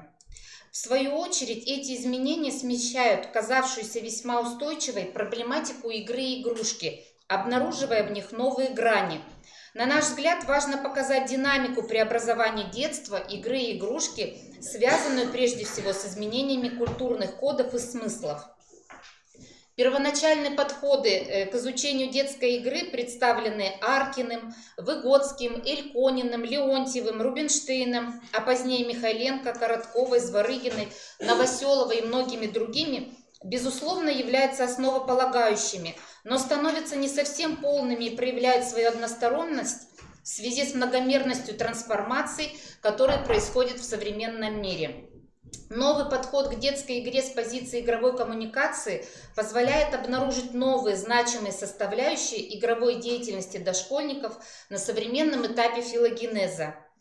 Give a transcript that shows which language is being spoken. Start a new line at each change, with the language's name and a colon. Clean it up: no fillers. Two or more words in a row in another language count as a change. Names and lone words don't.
Russian: В свою очередь, эти изменения смещают казавшуюся весьма устойчивой проблематику игры и игрушки, обнаруживая в них новые грани. На наш взгляд, важно показать динамику преобразования детства, игры и игрушки, связанную прежде всего с изменениями культурных кодов и смыслов. Первоначальные подходы к изучению детской игры представлены Аркиным, Выгодским, Элькониным, Леонтьевым, Рубинштейном, а позднее Михайленко, Коротковой, Зворыгиной, Новоселовой и многими другими, безусловно, являются основополагающими, но становятся не совсем полными и проявляют свою односторонность в связи с многомерностью трансформаций, которые происходят в современном мире. Новый подход к детской игре с позиции игровой коммуникации позволяет обнаружить новые значимые составляющие игровой деятельности дошкольников на современном этапе филогенеза.